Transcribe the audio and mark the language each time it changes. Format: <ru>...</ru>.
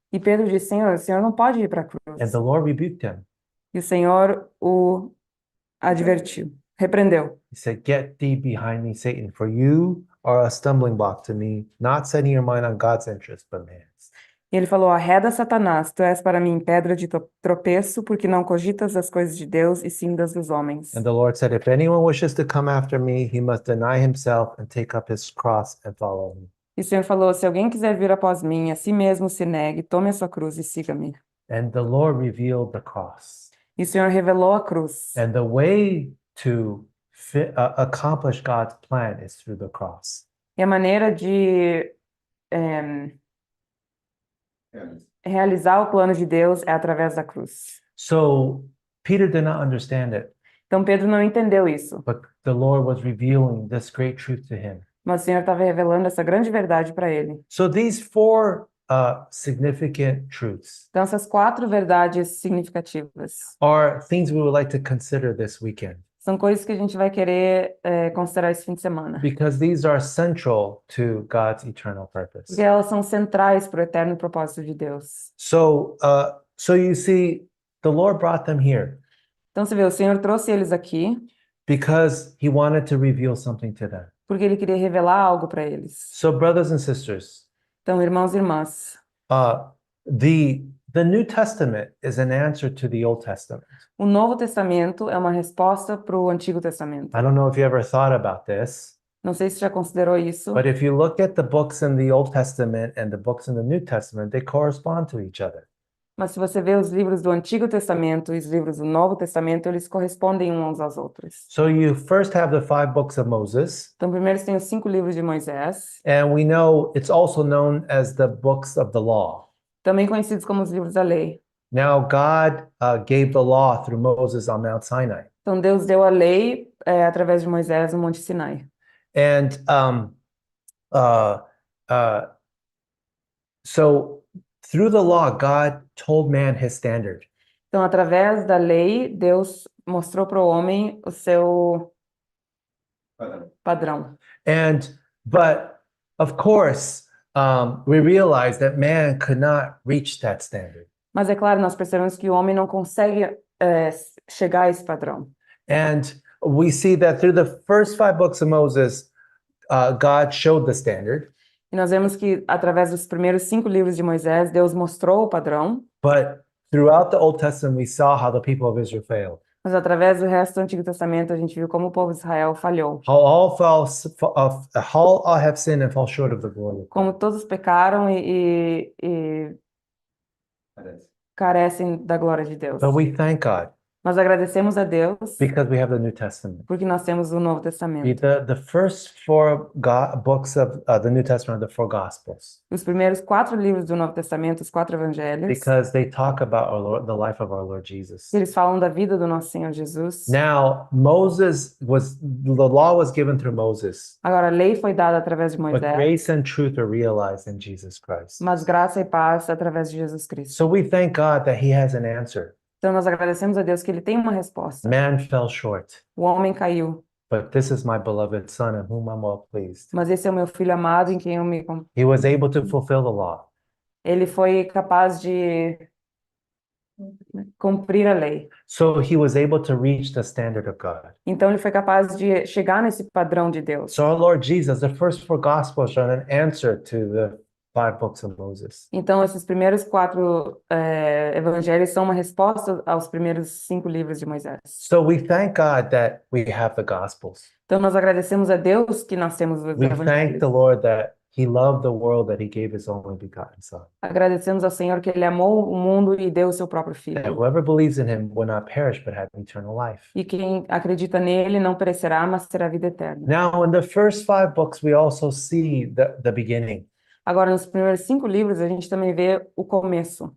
<pt>E Pedro disse, Senhor, o Senhor não pode ir para a cruz.</pt> <en>And the Lord rebuked him.</en> <pt>E o Senhor o advertiu, repreendeu.</pt> <en>He said, Get thee behind me, Satan, for you are a stumbling block to me, not setting your mind on God's interest, but man's.</en> <pt>E ele falou, arreda Satanás, tu és para mim pedra de tropeço, porque não cogitas as coisas de Deus, e sim das dos homens.</pt> <en>And the Lord said, If anyone wishes to come after me, he must deny himself and take up his cross and follow me.</en> <pt>E o Senhor falou, se alguém quiser vir após mim, a si mesmo se negue, tome a sua cruz e siga-me.</pt> <en>And the Lord revealed the cross.</en> <pt>E o Senhor revelou a cruz.</pt> <en>And the way to accomplish God's plan is through the cross.</en> <pt>E a maneira de realizar o plano de Deus é através da cruz.</pt> <en>So Peter did not understand it,</en> <pt>Então Pedro não entendeu isso,</pt> <en>but the Lord was revealing this great truth to him.</en> <pt>mas o Senhor estava revelando essa grande verdade para ele.</pt> <en>So these four significant truths</en> <pt>Então essas 4 verdades significativas</pt> <en>are things we would like to consider this weekend</en> <pt>são coisas que a gente vai querer considerar esse fim de semana,</pt> <en>because these are central to God's eternal purpose.</en> <pt>porque elas são centrais para o eterno propósito de Deus.</pt> <en>So you see, the Lord brought them here</en> <pt>Então você vê, o Senhor trouxe eles aqui</pt> <en>because he wanted to reveal something to them.</en> <pt>porque ele queria revelar algo para eles.</pt> <en>So brothers and sisters,</en> <pt>Então, irmãos e irmãs,</pt> <en>the New Testament is an answer to the Old Testament.</en> <pt>o Novo Testamento é uma resposta para o Antigo Testamento.</pt> <en>I don't know if you ever thought about this,</en> <pt>Não sei se já considerou isso,</pt> <en>but if you look at the books in the Old Testament and the books in the New Testament, they correspond to each other.</en> <pt>mas se você vê os livros do Antigo Testamento e os livros do Novo Testamento, eles correspondem uns aos outros.</pt> <en>So you first have the 5 books of Moses,</en> <pt>Então, primeiro tem os 5 livros de Moisés,</pt> <en>and we know it's also known as the books of the law.</en> <pt>também conhecidos como os livros da lei.</pt> <en>Now, God gave the law through Moses on Mount Sinai.</en> <pt>Então, Deus deu a lei através de Moisés no Monte Sinai.</pt> <en>And so through the law, God told man his standard.</en> <pt>Então, através da lei, Deus mostrou para o homem o seu padrão.</pt> <en>But of course, we realize that man could not reach that standard.</en> <pt>Mas é claro, nós percebemos que o homem não consegue chegar a esse padrão.</pt> <en>And we see that through the first 5 books of Moses, God showed the standard.</en> <pt>E nós vemos que através dos primeiros 5 livros de Moisés, Deus mostrou o padrão,</pt> <en>But throughout the Old Testament, we saw how the people of Israel failed.</en> <pt>mas através do resto do Antigo Testamento a gente viu como o povo de Israel falhou.</pt> <en>How all have sinned and fall short of the glory of God.</en> <pt>Como todos pecaram e carecem da glória de Deus.</pt> <en>But we thank God</en> <pt>Nós agradecemos a Deus</pt> <en>because we have the New Testament.</en> <pt>porque nós temos o Novo Testamento.</pt> <en>The first 4 books of the New Testament are the 4 Gospels</en> <pt>Os primeiros 4 livros do Novo Testamento, os 4 evangelhos,</pt> <en>because they talk about the life of our Lord Jesus.</en> <pt>eles falam da vida do nosso Senhor Jesus.</pt> <en>Now, the law was given through Moses,</en> <pt>Agora, a lei foi dada através de</pt> <en>but</en> <pt>Moisés,</pt> <en>grace and truth are realized in Jesus Christ.</en> <pt>mas graça e paz através de Jesus Cristo.</pt> <en>So we thank God that He has an answer.</en> <pt>Então, nós agradecemos a Deus que Ele tem uma resposta.</pt> <en>Man fell short,</en> <pt>O homem caiu,</pt> <en>but this is my beloved Son in whom I'm well pleased.</en> <pt>mas esse é o meu filho amado em quem eu me...</pt> <en>He was able to fulfill the law.</en> <pt>Ele foi capaz de cumprir a lei.</pt> <en>So he was able to reach the standard of God.</en> <pt>Então, ele foi capaz de chegar nesse padrão de Deus.</pt> <en>So our Lord Jesus, the first 4 Gospels are an answer to the 5 books of Moses.</en> <pt>Então, esses primeiros 4 evangelhos são uma resposta aos primeiros 5 livros de Moisés.</pt> <en>So we thank God that we have the Gospels.</en> <pt>Então, nós agradecemos a Deus que nós temos os</pt> <en>We thank</en> <pt>evangelhos.</pt> <en>the Lord that He loved the world, that He gave His only begotten Son.</en> <pt>Agradecemos ao Senhor que Ele amou o mundo e deu o seu próprio</pt> <en>That</en> <pt>Filho.</pt> <en>whoever believes in Him will not perish but have eternal life.</en> <pt>E quem acredita nele não perecerá, mas terá vida eterna.</pt> <en>Now, in the first 5 books, we also see the beginning.</en> <pt>Agora, nos primeiros 5 livros, a gente também vê o começo.</pt>